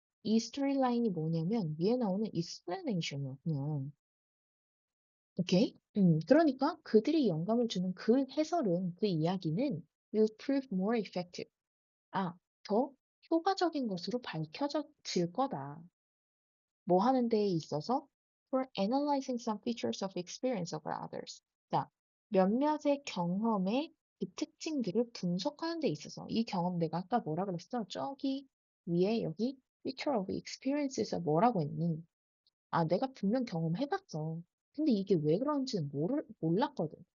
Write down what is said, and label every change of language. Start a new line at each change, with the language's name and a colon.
Korean: 이 스토리라인이 뭐냐면 위에 나오는 explanation이야, 그냥. 오케이? 그러니까 그들이 영감을 주는 그 해설은, 그 이야기는
English: will prove more effective.
Korean: 더 효과적인 것으로 밝혀질 거다. 뭐 하는 데에 있어서?
English: For analyzing some features of experience of others.
Korean: 자, 몇몇의 경험의 그 특징들을 분석하는 데 있어서 이 경험 내가 아까 뭐라 그랬어? 저기 위에 여기 feature of experience에서 뭐라고 했니? 내가 분명 경험해봤어. 근데 이게 왜 그런지는 몰랐거든.